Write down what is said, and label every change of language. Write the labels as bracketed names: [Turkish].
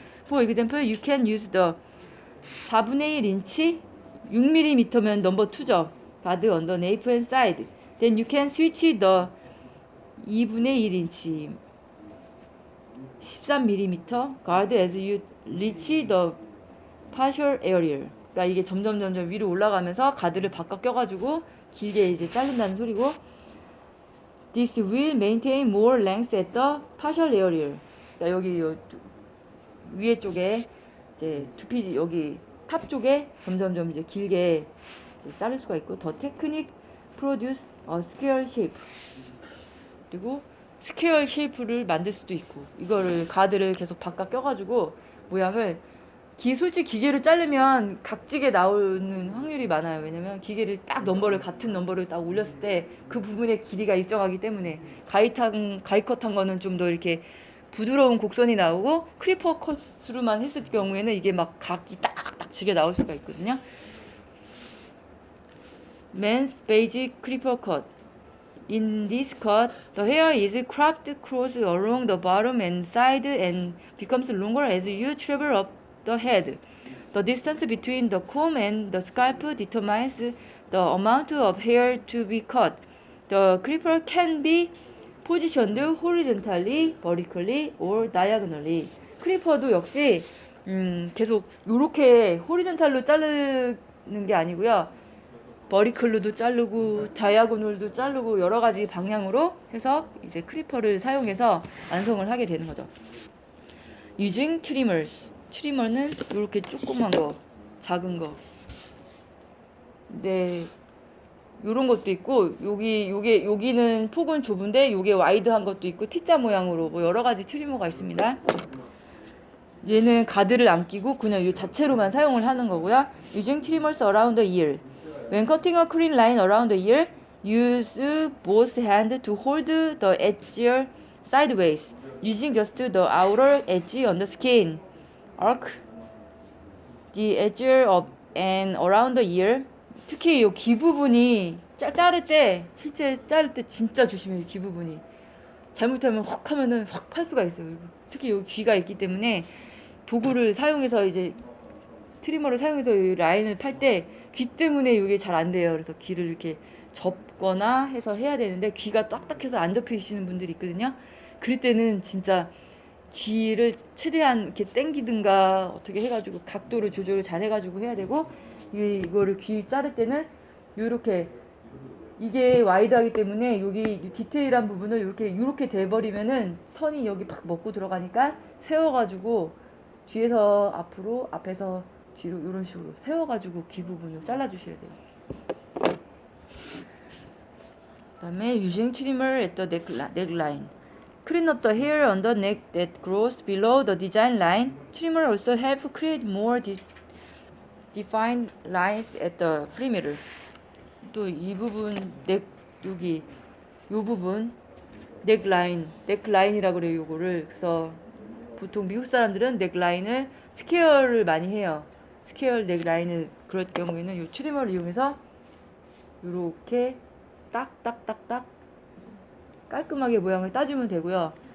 [English] For example, you can use the [Korean] 4분의 1인치 6mm면 [English] number 2죠. guard on the nape and side. Then you can switch the [Korean] 2분의 1인치 13mm [English] guard as you reach the partial area. [Korean] 그러니까 이게 점점 위로 올라가면서 가드를 바꿔 껴가지고 길게 이제 자른다는 소리고. [English] This will maintain more length at the partial area. [Korean] 그러니까 여기 위에 쪽에 이제 두피 여기 탑 쪽에 점점 이제 길게 이제 자를 수가 있고. [English] The technique produce a square shape. [Korean] 그리고 스퀘어 쉐이프를 만들 수도 있고. 이거를 가드를 계속 바꿔 껴가지고 모양을 솔직히 기계로 자르면 각지게 나오는 확률이 많아요. 왜냐면 기계를 딱 같은 넘버를 딱 올렸을 때 그 부분의 길이가 일정하기 때문에 가이컷한 거는 좀 더 이렇게 부드러운 곡선이 나오고 클리퍼 컷으로만 했을 경우에는 이게 막 각이 딱딱 지게 나올 수가 있거든요. [English] Men's basic clipper cut. In this cut, the hair is cropped close along the bottom and side and becomes longer as you travel up the head. The distance between the comb and the scalp determines the amount of hair to be cut. The clipper can be positioned horizontally, vertically, or diagonally. [Korean] 클리퍼도 역시 계속 이렇게 호리존탈로 자르는 게 아니고요. 버리클로도 자르고 다이아고널도 자르고 여러 가지 방향으로 해서 이제 클리퍼를 사용해서 완성을 하게 되는 거죠. [English] Using trimmers. [Korean] 트리머는 이렇게 조그만 거, 작은 거. 네, 요런 것도 있고 여기는 폭은 좁은데 요게 와이드한 것도 있고 T자 모양으로 뭐 여러 가지 트리머가 있습니다. 얘는 가드를 안 끼고 그냥 이 자체로만 사용을 하는 거고요. [English] Using trimmers around the ear. When cutting a clean line around the ear, use both hands to hold the edge sideways, using just the outer edge on the skin. Arc the edge up and around the ear. [Korean] 특히 이 귀 부분이 자를 때, 실제 자를 때 진짜 조심해요. 귀 부분이 잘못하면 확 하면은 확 팔 수가 있어요. 특히 이 귀가 있기 때문에 도구를 사용해서 이제 트리머를 사용해서 이 라인을 팔 때 귀 때문에 이게 잘 안 돼요. 그래서 귀를 이렇게 접거나 해서 해야 되는데 귀가 딱딱해서 안 접히시는 분들이 있거든요. 그럴 때는 진짜 귀를 최대한 이렇게 당기든가 어떻게 해가지고 각도를 조절을 잘 해가지고 해야 되고, 이거를 귀 자를 때는 이렇게 이게 와이드하기 때문에 여기 디테일한 부분을 이렇게 돼버리면은 선이 여기 팍 먹고 들어가니까 세워가지고 뒤에서 앞으로, 앞에서 뒤로 이런 식으로 세워가지고 귀 부분을 잘라주셔야 돼요. [English] 그다음에 using trimmer at the neckline. Clean up the hair on the neck that grows below the design line. Trimmer also help create more defined lines at the perimeter. [Korean] 또 이 부분 여기 요 부분 넥라인이라고 그래요. 요거를. 그래서 보통 미국 사람들은 넥라인을 스퀘어를 많이 해요. 스퀘어 넥라인을. 그럴 경우에는 요 트리머를 이용해서 요렇게 딱딱딱딱 깔끔하게 모양을 따주면 되고요.